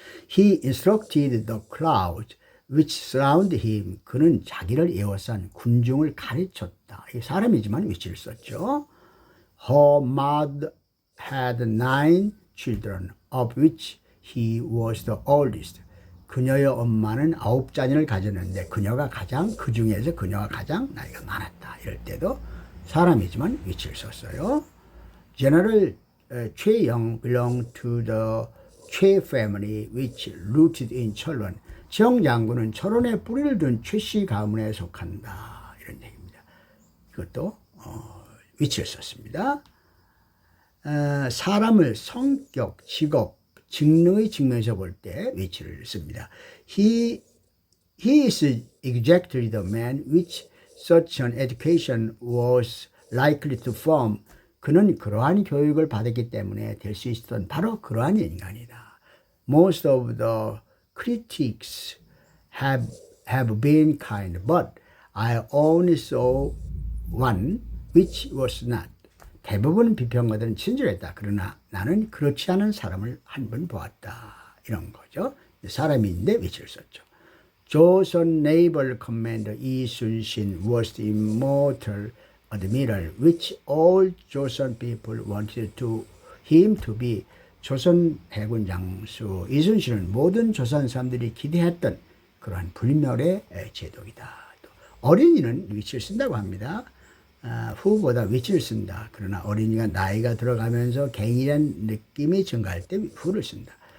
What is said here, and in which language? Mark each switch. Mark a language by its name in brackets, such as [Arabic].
[English] He instructed the crowd which surrounded him. [Korean] 그는 자기를 에워싼 군중을 가르쳤다. 사람이지만 which를 썼죠. [English] Her mother had 9 children, of which he was the oldest. [Korean] 그녀의 엄마는 9자녀를 가졌는데 그 중에서 그녀가 가장 나이가 많았다. 이럴 때도 사람이지만 which를 썼어요. [English] General 최영 belonged to the 최 family which rooted in 철원. [Korean] 정 장군은 철원에 뿌리를 둔 최씨 가문에 속한다. 이런 얘기입니다. 이것도 which를 썼습니다. 사람을 성격, 직업, 직능의 측면에서 볼 때 which를 씁니다. [English] He is exactly the man which such an education was likely to form. [Korean] 그는 그러한 교육을 받았기 때문에 될 수 있었던 바로 그러한 인간이다. [English] Most of the critics have been kind, but I only saw one which was not. [Korean] 대부분 비평가들은 친절했다. 그러나 나는 그렇지 않은 사람을 한 번 보았다. 이런 거죠. 사람인데 which를 썼죠. [English] 조선 Naval Commander 이순신 was the immortal admiral which all Joseon people wanted him to be. [Korean] 조선 해군 장수 이순신은 모든 조선 사람들이 기대했던 그러한 불멸의 제독이다. 또 어린이는 which를 쓴다고 합니다. 후보다 which를 쓴다. 그러나 어린이가 나이가 들어가면서 갱이란 느낌이 증가할 때 후를 쓴다.